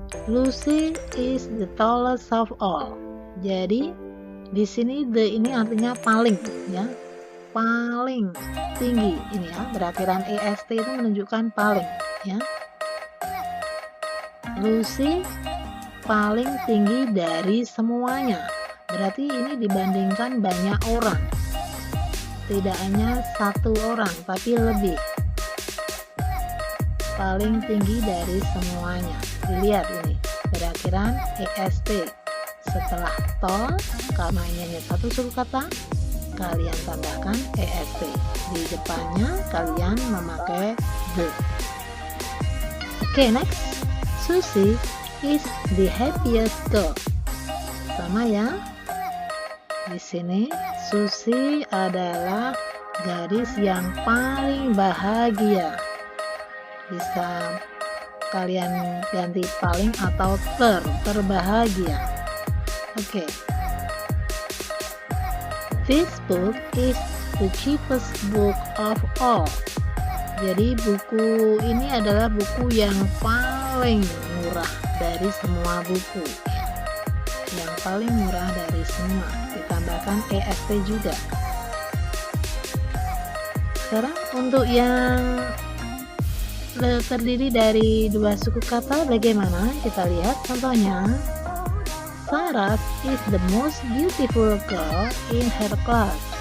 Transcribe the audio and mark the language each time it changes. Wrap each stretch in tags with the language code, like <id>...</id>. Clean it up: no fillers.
<en>Lucy is the tallest of all.</en> <id>Jadi di sini the ini artinya paling, ya, paling tinggi ini ya. Berakhiran est itu menunjukkan paling, ya. Lucy paling tinggi dari semuanya. Berarti ini dibandingkan banyak orang. Tidak hanya satu orang, tapi lebih. Paling tinggi dari semuanya. Dilihat ini, berakhiran est. Setelah tall, karena ini hanya satu suku kata, kalian tambahkan est. Di depannya kalian memakai the.</id> <en>Oke, next. Susie is the happiest girl.</en> <id>Sama ya. Di sini Susie adalah gadis yang paling bahagia. Bisa kalian ganti paling atau terbahagia. Oke.</id> <en>This book is the cheapest book of all.</en> <id>Jadi buku ini adalah buku yang paling murah dari semua buku. Yang paling murah dari semua. Ditambahkan est juga. Sekarang untuk yang terdiri dari 2 suku kata bagaimana? Kita lihat contohnya.</id> <en>Sarah is the most beautiful girl in her class.</en>